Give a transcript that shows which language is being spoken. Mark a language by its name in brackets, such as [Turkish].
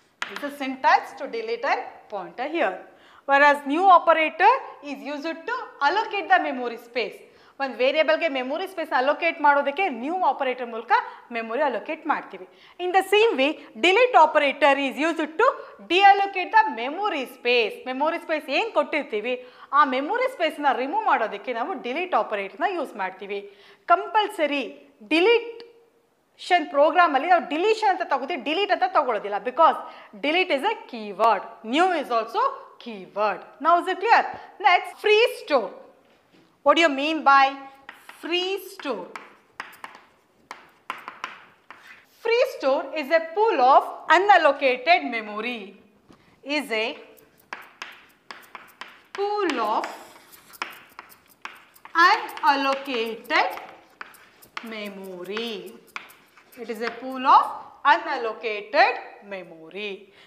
[English] This is syntax to delete and pointer here. Whereas new operator is used to allocate the memory space. [Kannada] ಒಂದು ವೇರಿಯೇಬಲ್ಗೆ memory space allocate ಮಾಡೋದಕ್ಕೆ new operator ಮೂಲಕ memory allocate ಮಾಡ್ತೀವಿ. [English] In the same way delete operator is used to deallocate the memory space. [Kannada] Memory space ಏನು ಕೊಟ್ಟಿರ್ತೀವಿ ಆ memory ಸ್ಪೇಸ್ನ remove ಮಾಡೋದಕ್ಕೆ ನಾವು delete ಆಪರೇಟರ್ನ use ಮಾಡ್ತೀವಿ. ಕಂಪಲ್ಸರಿ ಡಿಲೀಷನ್ ಪ್ರೋಗ್ರಾಮಲ್ಲಿ ನಾವು ಡಿಲೀಷನ್ ಅಂತ ತಗೋತೀವಿ, ಡಿಲೀಟ್ ಅಂತ ತಗೊಳ್ಳೋದಿಲ್ಲ. [English] Because delete is a keyword, new is also keyword. Now is it clear? Next, free store. What do you mean by free store? Free store is a pool of unallocated memory. Is a pool of unallocated memory. It is a pool of unallocated memory.